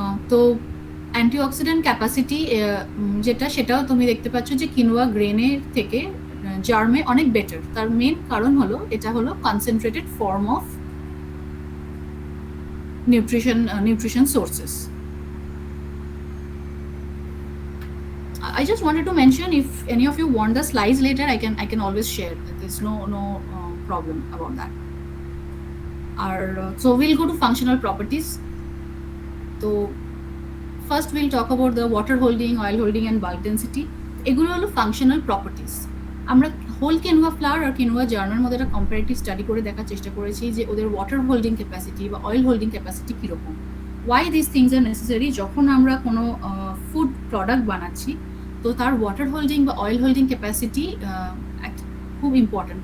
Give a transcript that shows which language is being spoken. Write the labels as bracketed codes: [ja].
[bn] তো antioxidant capacity যেটা, সেটাও তুমি দেখতে পাচ্ছ যে কিনোয়া গ্রেনের থেকে জার্মে অনেক বেটার। তার মেন কারণ হলো এটা হলো concentrated form of [en] nutrition sources. I just wanted to mention, if any of you want the slides later, I can always share. There's no problem about that. So we'll go to functional properties. So first we'll talk about the water holding, oil holding and bulk density. [bn] এগুলো হলো functional properties. আমরা whole quinoa flower আর quinoa জার্মের মধ্যে একটা comparative study করে দেখার চেষ্টা করেছি যে ওদের ওয়াটার হোল্ডিং ক্যাপাসিটি বা অয়েল হোল্ডিং ক্যাপাসিটি কীরকম। [en] Why this things are necessary? [bn] যখন আমরা কোনো ফুড প্রোডাক্ট বানাচ্ছি, তো তার ওয়াটার হোল্ডিং বা অয়েল হোল্ডিং ক্যাপাসিটি খুব ইম্পর্ট্যান্ট।